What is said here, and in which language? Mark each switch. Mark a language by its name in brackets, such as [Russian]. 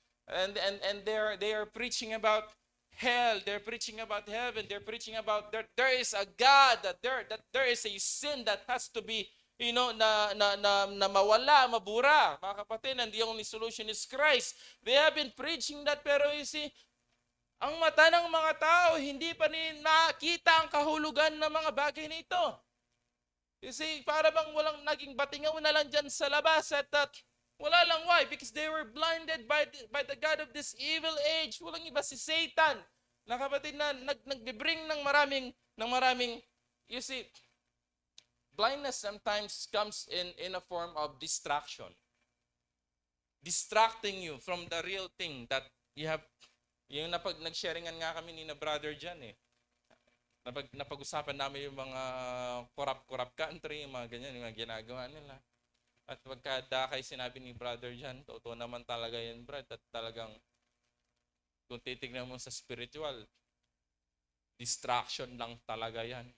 [English] And they are preaching about hell, they're preaching about heaven, they're preaching about there is a God, that there is a sin that has to be, [Filipino] na mawala, mabura, mga kapatid, [English] and the only solution is Christ. They have been preaching that, [Filipino] pero you see, ang mata ng mga tao, hindi pa rin nakita ang kahulugan ng mga bagay nito. You see, para bang walang naging batingaw na lang dyan sa labas at wala lang. Why? [English] Because they were blinded by the God of this evil age. [Filipino] Walang iba, si Satan. Na kapatid, na nag-bring ng maraming, [English] you see, blindness sometimes comes in a form of distraction. Distracting you from the real thing that you have. [Filipino] Yung nag-sharingan nga kami ni na brother dyan eh. Napag-usapan namin yung mga corrupt country, yung mga ganyan, yung mga ginagawa nila. At pagkadakay sinabi ni brother dyan, totoo naman talaga yan, Brad. At talagang, kung titignan mo sa spiritual, distraction lang talaga yan.